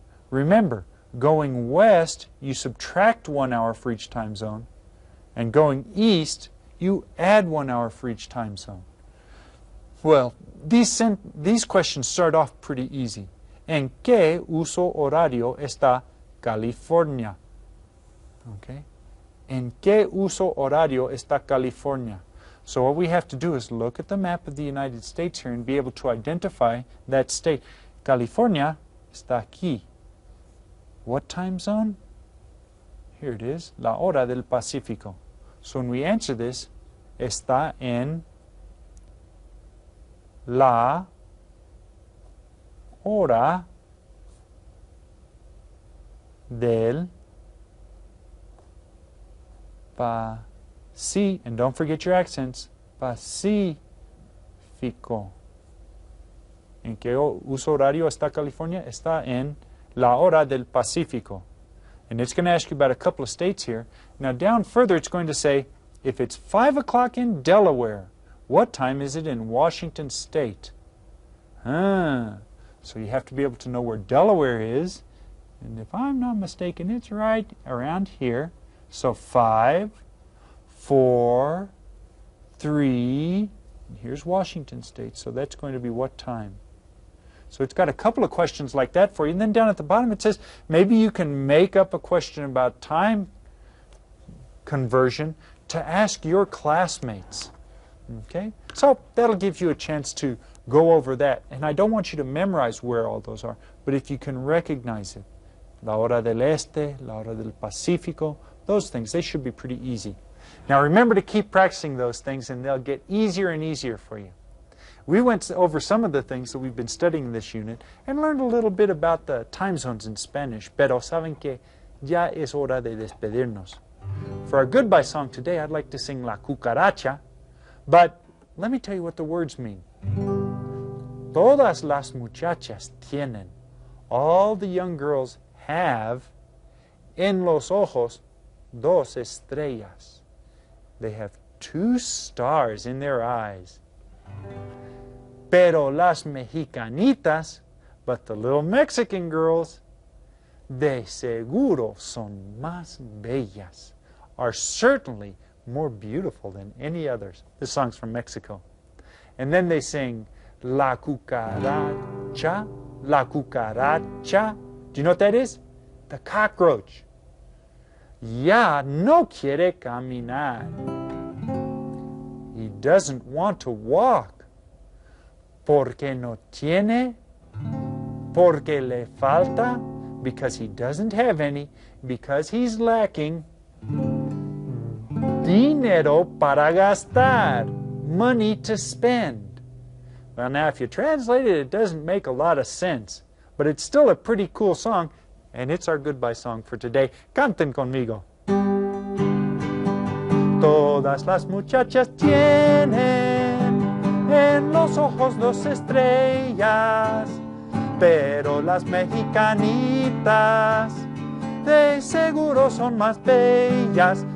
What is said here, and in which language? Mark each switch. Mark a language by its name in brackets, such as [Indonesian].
[English] Remember, going west, you subtract 1 hour for each time zone, and going east, you add 1 hour for each time zone. Well, these questions start off pretty easy. [Spanish] ¿En qué uso horario está California? Okay. ¿En qué uso horario está California? [English] So what we have to do is look at the map of the United States here and be able to identify that state. [Spanish] California está aquí. [English] What time zone? Here it is, [Spanish] la hora del Pacífico. [English] So when we answer this, [Spanish] está en la hora del Pacífico. [English] And don't forget your accents. [Spanish] Pacífico. ¿En qué uso horario está California? Está en la hora del Pacífico. [English] And it's going to ask you about a couple of states here. Now down further it's going to say, if it's 5 o'clock in Delaware, what time is it in Washington State? So you have to be able to know where Delaware is. And if I'm not mistaken, it's right around here. So 5, 4, 3, and here's Washington State. So that's going to be what time? So it's got a couple of questions like that for you. And then down at the bottom it says, maybe you can make up a question about time conversion to ask your classmates. Okay? So that'll give you a chance to go over that. And I don't want you to memorize where all those are, but if you can recognize it. [Spanish] La hora del este, la hora del Pacífico, [English] those things, they should be pretty easy. Now remember to keep practicing those things and they'll get easier and easier for you. We went over some of the things that we've been studying in this unit and learned a little bit about the time zones in Spanish. [Spanish] Pero saben que ya es hora de despedirnos. [English] For our goodbye song today, I'd like to sing La Cucaracha, but let me tell you what the words mean. [Spanish] Todas las muchachas tienen, [English] all the young girls have, [Spanish] en los ojos, dos estrellas. [English] They have 2 stars in their eyes. [Spanish] Pero las mexicanitas, [English] but the little Mexican girls, [Spanish] de seguro son más bellas, [English] are certainly more beautiful than any others. This song's from Mexico. And then they sing, [Spanish] La cucaracha, la cucaracha. [English] Do you know what that is? The cockroach. [Spanish] Ya no quiere caminar. [English] He doesn't want to walk. [Spanish] Porque no tiene, porque le falta, [English] because he doesn't have any, because he's lacking [Spanish] dinero para gastar, [English] money to spend. Well, now if you translate it, it doesn't make a lot of sense, but it's still a pretty cool song, and it's our goodbye song for today. [Spanish] Canten conmigo. Todas las muchachas tienen en los ojos 2 estrellas, pero las mexicanitas de seguro son más bellas.